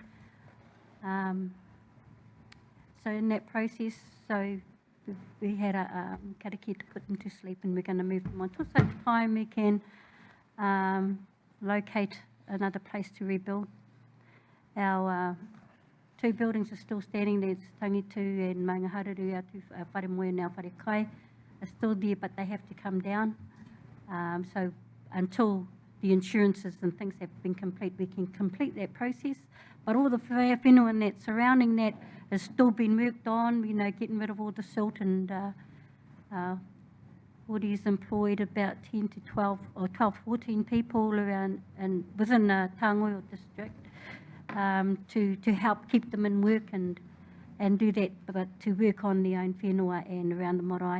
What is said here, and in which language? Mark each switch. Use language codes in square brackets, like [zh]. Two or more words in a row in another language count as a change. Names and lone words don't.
[en] So in that process, we had a karakia to put them to sleep, and we're going to move them on till such time we can locate another place to rebuild. Our 2 buildings are still standing. There's Tangitu and Maungahararu, our 2 [mi] whare moe [en] and our [mi] whare kai [en] are still there, but they have to come down. So until the insurances and things have been complete, we can complete that process. But all the whenua and that surrounding that has still been worked on, getting rid of all the silt, and Woodie's employed about 10 to 12 or 12, 14 people around and within the Tāngoi district to help keep them in work and do that, but to work on their own whenua and around the marae.